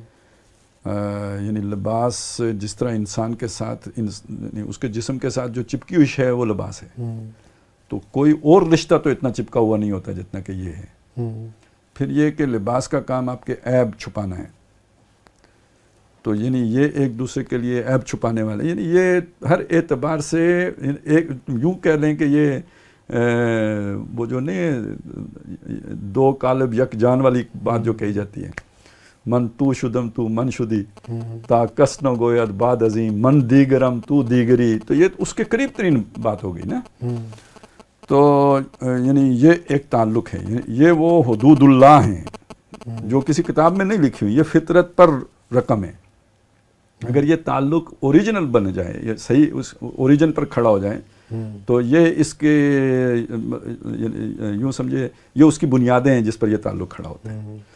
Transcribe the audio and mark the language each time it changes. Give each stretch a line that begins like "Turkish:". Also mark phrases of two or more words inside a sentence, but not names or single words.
Urdu: یعنی لباس جس طرح انسان کے ساتھ اس کے جسم کے ساتھ جو چپکی ہوئی شے ہے وہ لباس ہے, تو کوئی اور رشتہ تو اتنا چپکا ہوا نہیں ہوتا جتنا کہ یہ ہے. پھر یہ کہ لباس کا کام آپ کے عیب چھپانا ہے, تو یعنی یہ ایک دوسرے کے لیے عیب چھپانے والے, یعنی یہ ہر اعتبار سے ایک یوں کہہ لیں کہ یہ وہ جو نہیں دو قالب یک جان والی بات جو کہی جاتی ہے,
Persian: من تو شدم تو من شدی تا کس نہ گوید بعد عظیم من دیگرم تو دیگری,
Urdu: تو یہ اس کے قریب ترین بات ہو گئی نا. تو یعنی یہ ایک تعلق ہے, یہ وہ حدود اللہ ہیں جو کسی کتاب میں نہیں لکھی ہوئی, یہ فطرت پر رقم ہے. اگر یہ تعلق اوریجنل بن جائے, یہ صحیح اس اوریجن پر کھڑا ہو جائے, تو یہ اس کے یوں سمجھے یہ اس کی بنیادیں ہیں جس پر یہ تعلق کھڑا ہوتا ہے.